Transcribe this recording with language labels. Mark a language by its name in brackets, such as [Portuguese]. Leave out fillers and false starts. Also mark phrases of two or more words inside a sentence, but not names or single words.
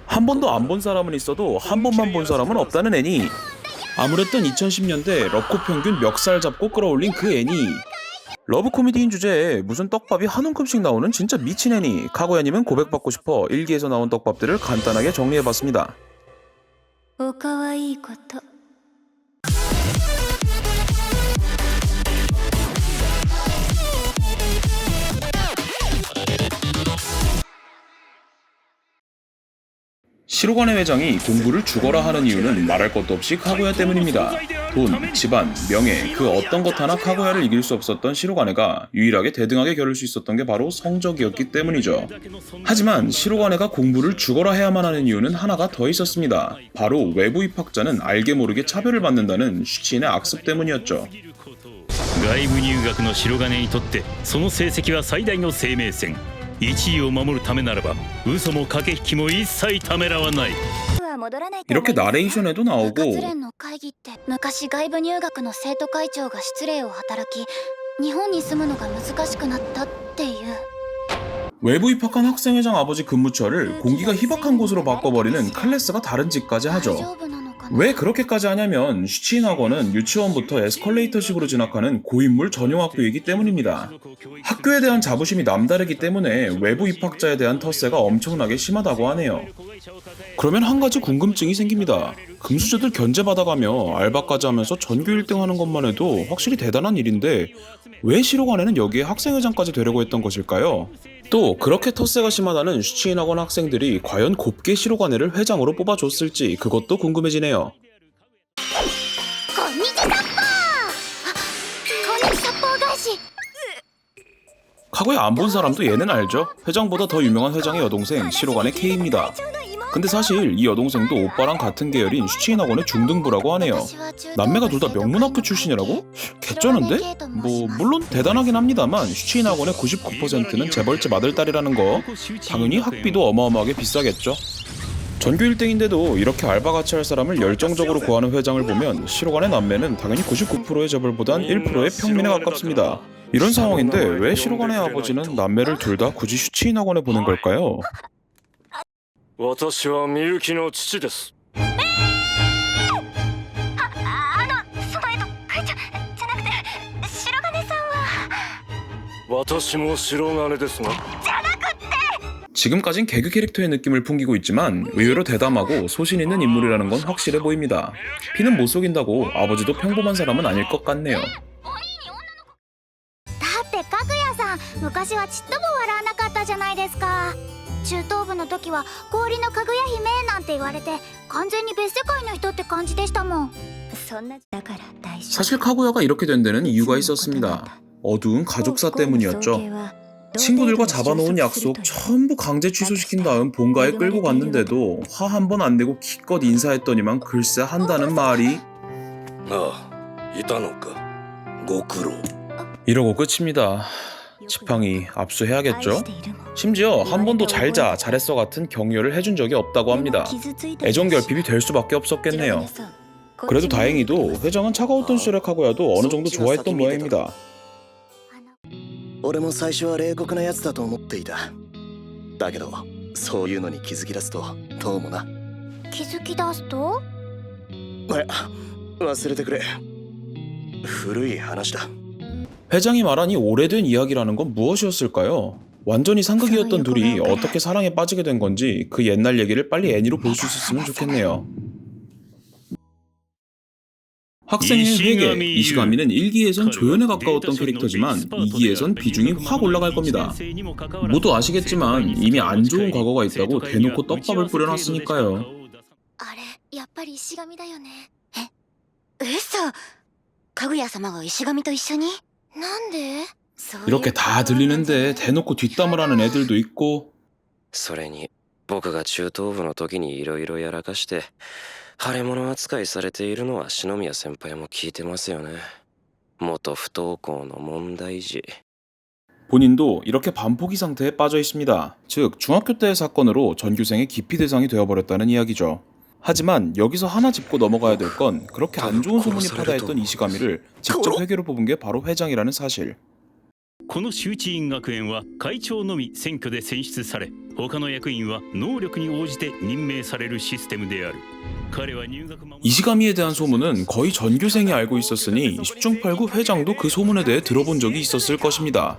[Korean] 한 번도 안 본 사람은 있어도 한 번만 본 사람은 없다는 애니. 아무랬던 2010년대 러코 평균 멱살 잡고 끌어올린 그 애니. 러브 코미디인 주제에 무슨 떡밥이 한 움큼씩 나오는 진짜 미친 애니. 카구야님은 고백받고 싶어 일기에서 나온 떡밥들을 간단하게 정리해봤습니다. [Japanese] おかわいいこと [Korean] 시로간의 회장이 공부를 죽어라 하는 이유는 말할 것도 없이 카구야 때문입니다. 돈, 집안, 명예, 그 어떤 것 하나 카구야를 이길 수 없었던 시로간에가 유일하게 대등하게 겨룰 수 있었던 게 바로 성적이었기 때문이죠. 하지만 시로간에가 공부를 죽어라 해야만 하는 이유는 하나가 더 있었습니다. 바로 외부 입학자는 알게 모르게 차별을 받는다는 슈치인의 악습 때문이었죠. [Japanese] 外部入学の白金にとってその成績は最大の生命線。1位を守るためならば嘘も駆け引きも一切ためらわない。 [Korean] 이렇게 나레이션에도 나오고 [Japanese] 活連の会議って昔外部入学の生徒会長が失礼を働き日本に住むのが難しくなったっていう [Korean] 외부 입학한 학생회장 아버지 근무처를 공기가 희박한 곳으로 바꿔버리는 클래스가 다른 짓까지 하죠. [Japanese] 大丈夫なのかな [Korean] 왜 그렇게까지 하냐면 슈치인 학원은 유치원부터 에스컬레이터식으로 진학하는 고인물 전용 학교이기 때문입니다. 학교에 대한 자부심이 남다르기 때문에 외부 입학자에 대한 텃세가 엄청나게 심하다고 하네요. 그러면 한 가지 궁금증이 생깁니다. 금수저들 견제받아가며 알바까지 하면서 전교 1등 하는 것만 해도 확실히 대단한 일인데 왜 시로간에는 여기에 학생회장까지 되려고 했던 것일까요? 또 그렇게 텃세가 심하다는 슈치인 학원 학생들이 과연 곱게 시로간에를 회장으로 뽑아줬을지 그것도 궁금해지네요. [Japanese] こんにちさっぽー返し [Korean] 카구야 안 본 사람도 얘는 알죠? 회장보다 더 유명한 회장의 여동생 시로간의 K입니다. 근데 사실 이 여동생도 오빠랑 같은 계열인 슈치인 학원의 중등부라고 하네요. 남매가 둘 다 명문학교 출신이라고? 개쩌는데? 뭐 물론 대단하긴 합니다만 슈치인 학원의 99%는 재벌집 아들딸이라는 거 당연히 학비도 어마어마하게 비싸겠죠. 전교 1등인데도 이렇게 알바같이 할 사람을 열정적으로 구하는 회장을 보면 시로간의 남매는 당연히 99%의 재벌보단 1%의 평민에 가깝습니다. 이런 상황인데 왜 시로간의 아버지는 남매를 둘 다 굳이 슈치인 학원에 보낸 걸까요? [Japanese] 私はみゆきの父です。その会長じゃなくて白金さんは私も白金ですが。 [Korean] 지금까진 개그 캐릭터의 느낌을 풍기고 있지만 의외로 대담하고 소신 있는 인물이라는 건 확실해 보입니다. 피는 못 속인다고 아버지도 평범한 사람은 아닐 것 같네요. [Japanese] だってかぐやさん昔はちっとも笑わなかったじゃないですか中等部の時は氷のかぐや姫なんて言われて完全に別世界の人って感じでしたもんそんなだから大丈夫 [Korean] 사실 카구야가 이렇게 된 데는 이유가 있었습니다. 어두운 가족사 때문이었죠. 친구들과 잡아놓은 약속 전부 강제 취소시킨 다음 본가에 끌고 갔는데도 화 한 번 안 내고 기껏 인사했더니만 글쎄 한다는 말이 [Japanese] ああ、いたのか。ご苦労。 [Korean] 이러고 끝입니다. 지팡이 압수해야겠죠? 심지어 한 번도 잘자 잘했어 같은 격려를 해준 적이 없다고 합니다. 애정 결핍이 될 수밖에 없었겠네요. 그래도 다행히도 회장은 차가웠던 시절의 카구야도 어느 정도 좋아했던 모양입니다. [Japanese] 俺も最初は冷酷なやつだと思っていた。だけどそういうのに気づき出すとどうもな。気づき出すと忘れてくれ。古い話だ。 [Korean] 회장이 말하니 오래된 이야기라는 건 무엇이었을까요? 완전히 상극이었던 둘이 어떻게 사랑에 빠지게 된 건지 그 옛날 얘기를 빨리 애니로 볼 수 있었으면 좋겠네요. 학생의 회계, 이시가미는 1기에선 조연에 가까웠던 캐릭터지만 2기에선 비중이 확 올라갈 겁니다. 모두 아시겠지만 이미 안 좋은 과거가 있다고 대놓고 떡밥을 뿌려놨으니까요. [Japanese] あれやっぱり石神だよね嘘かぐや様が石神と一緒になんで [Korean] 이렇게 다 들리는데 대놓고 뒷담을 하는 애들도 있고 [Japanese] それに僕が中等部の時に色々やらかして腫れ物扱いされているのは篠宮先輩も聞いてますよね。元不登校の問題児。 [Korean] 본인도 이렇게 반포기 상태에 빠져 있습니다. 즉 중학교 때의 사건으로 전교생의 기피 대상이 되어버렸다는 이야기죠. 하지만 여기서 하나 짚고 넘어가야 될 건 그렇게 안 좋은 소문이 파다했던 이시가미를 직접 회계로 뽑은 게 바로 회장이라는 사실. [Japanese] この周知院学園は会長のみ選挙で選出され、他の役員は能力に応じて任命されるシステムである。彼は入学間も [Korean] 이시가미에 대한 소문은 거의 전교생이 알고 있었으니 10중 8구 회장도 그 소문에 대해 들어본 적이 있었을 것입니다.